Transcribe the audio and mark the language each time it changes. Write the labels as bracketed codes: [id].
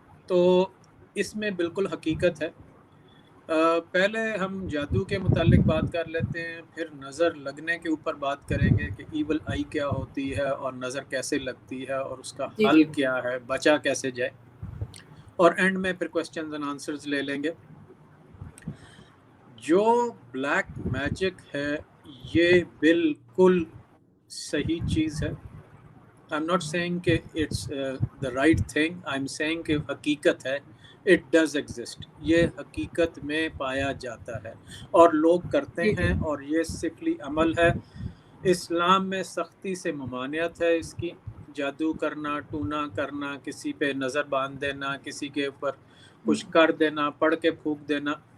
[ur] تو اس میں بالکل حقیقت ہے. پہلے ہم جادو کے متعلق بات کر لیتے ہیں، پھر نظر لگنے کے اوپر بات کریں گے کہ ایول آئی کیا ہوتی ہے اور نظر کیسے لگتی ہے اور اس کا حل کیا ہے، بچا کیسے جائے، اور اینڈ میں پھر کوسچنز اینڈ آنسرز لے لیں گے. جو بلیک میجک ہے یہ بالکل صحیح چیز ہے. [en] I'm not saying کہ it's the right thing, I'm saying کہ [ur] حقیقت ہے. [en] It does exist. [ur] یہ حقیقت میں پایا جاتا ہے اور لوگ کرتے ہیں، اور یہ سفلی عمل ہے. اسلام میں سختی سے ممانعت ہے اس کی. جادو کرنا، ٹونا کرنا، کسی پہ نظر باندھ دینا، کسی کے اوپر کچھ کر دینا، پڑھ کے پھونک دینا.